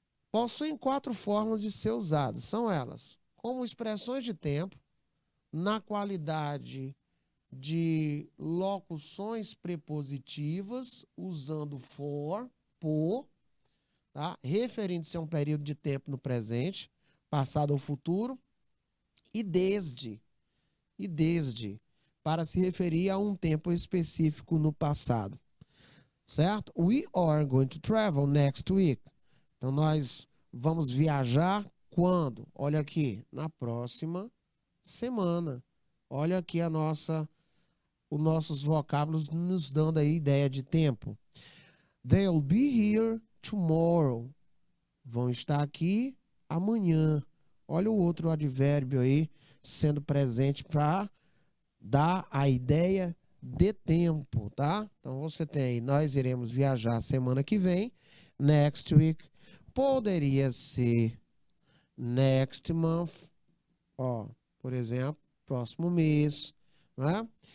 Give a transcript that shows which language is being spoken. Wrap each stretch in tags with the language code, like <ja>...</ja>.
<pt>Possuem 4 formas de ser usadas. São elas: como expressões de tempo, na qualidade de locuções prepositivas, usando for, por, tá? Referindo-se a um período de tempo no presente, passado ou futuro, e desde, para se referir a um tempo específico no passado. Certo?</pt> <en>We are going to travel next week.</en> <pt>Então, nós vamos viajar quando? Olha aqui, na próxima semana. Olha aqui os nossos vocábulos nos dando aí ideia de tempo.</pt> <en>They'll be here tomorrow.</en> <pt>Vão estar aqui amanhã. Olha o outro advérbio aí sendo presente para dar a ideia de tempo, tá? Então você tem aí, nós iremos viajar semana que vem,</pt> <en>next week.</en> <pt>Poderia ser</pt> <en>next month,</en> <pt>ó, por exemplo, próximo mês, né?</pt>